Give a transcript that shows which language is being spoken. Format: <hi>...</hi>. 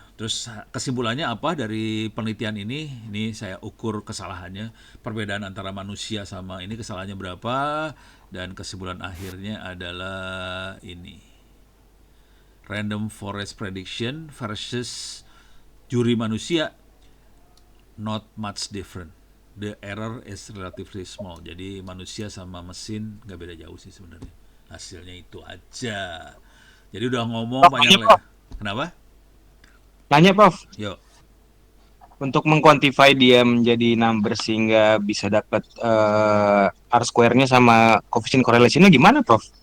<id>Terus kesimpulannya apa dari penelitian ini? Ini saya ukur kesalahannya, perbedaan antara manusia sama ini kesalahannya berapa, dan kesimpulan akhirnya adalah ini.</id> <en>Random forest prediction versus</en> <id>juri manusia,</id> <en>not much different. The error is relatively small.</en> <id>Jadi manusia sama mesin nggak beda jauh sih sebenarnya. Hasilnya itu aja. Jadi udah ngomong banyak lagi. Kenapa? Nanya Prof, Yuk. untuk mengkuantify dia menjadi number sehingga bisa dapat R-square-nya sama coefficient correlation-nya gimana Prof?</id>